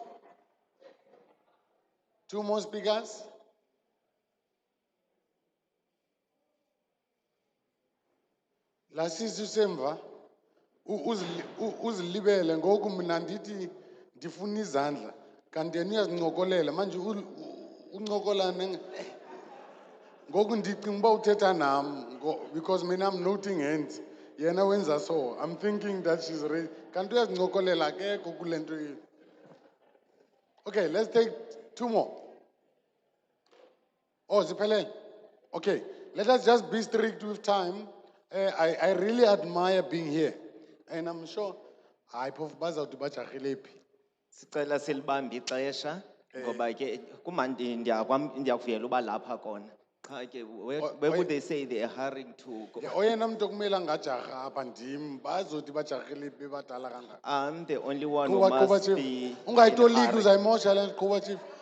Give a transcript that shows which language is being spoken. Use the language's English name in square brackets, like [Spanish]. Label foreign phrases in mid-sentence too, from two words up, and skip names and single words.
[English] Two more speakers. [Xhosa] La sisi semva uzilibele ngoku mina ndithi ndifuna izandla kanti yena uyazincokolela manje uncokola ngoku ndicinga uba uthetha nam [English] because mina I'm noting hands [Xhosa] yena wenza [English] so I'm thinking that she's ready [Xhosa] kanti uyazincokolela akekho kule nto yethu. [English] Okay, let's take two more. [Xhosa] Oh, ziphelele. [English] Okay, let us just be strict with time. I really admire being here, and I'm sure I [Xhosa] phofu bazawuthi bajahile phi. Sicela silibambe ixesha ngoba ke kumandi ndiyakuvuyela uba lapha kona. Cha ke [English] where would they say they are hurrying to go? [Xhosa] Oyena muntu okumele angajaha apha ndim bazothi bajahile phi badala kangaka. [English] I'm the only one who must be. [Xhosa] Ungayitoliki uzayimosha le qhuba chief.